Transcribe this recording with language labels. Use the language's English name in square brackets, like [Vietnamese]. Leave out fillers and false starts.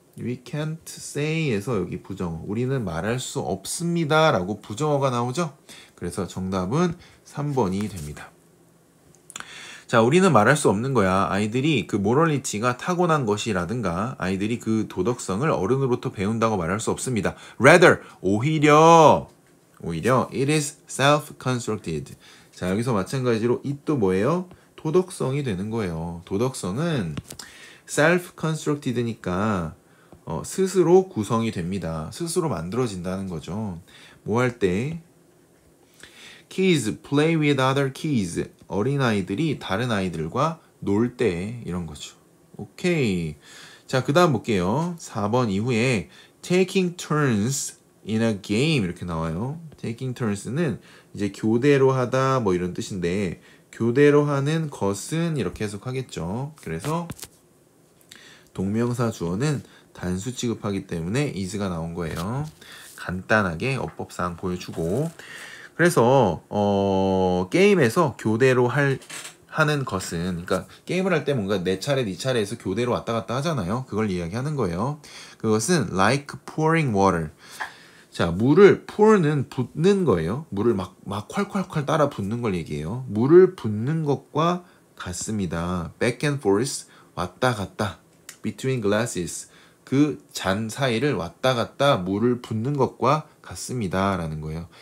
[English] We can't say [Korean] 에서 여기 부정어. 우리는 말할 수 없습니다 라고 부정어가 나오죠? 그래서 정답은 3번이 됩니다. 자, 우리는 말할 수 없는 거야. 아이들이 그 모럴리티가 타고난 것이라든가 아이들이 그 도덕성을 어른으로부터 배운다고 말할 수 없습니다. [English] Rather, 오히려 it is self-constructed. [Korean] 자, 여기서 마찬가지로 it도 뭐예요? 도덕성이 되는 거예요. 도덕성은 self-constructed니까 스스로 구성이 됩니다. 스스로 만들어진다는 거죠. 뭐 할 때? [English] Kids play with other kids. [Korean] 어린아이들이 다른 아이들과 놀 때 이런 거죠. 오케이. 자, 그 다음 볼게요. 4번 이후에 [English] taking turns in a game [Korean] 이렇게 나와요. taking turns는 이제 교대로 하다 뭐 이런 뜻인데 교대로 하는 것은 이렇게 해석하겠죠. 그래서 동명사 주어는 단수 취급하기 때문에 is가 나온 거예요. 간단하게 어법상 보여주고 그래서 게임에서 교대로 하는 것은 그러니까 게임을 할 때 뭔가 내 차례 네 차례에서 교대로 왔다 갔다 하잖아요. 그걸 이야기하는 거예요. [English] 그것은 like pouring water. [Korean] 자, 물을 pour는 붓는 거예요. 물을 막 콸콸콸 따라 붓는 걸 얘기해요. 물을 붓는 것과 같습니다. [English] back and forth [Korean] 왔다 갔다 [English] between glasses [Korean] 그 잔 사이를 왔다 갔다 물을 붓는 것과 같습니다 라는 거예요.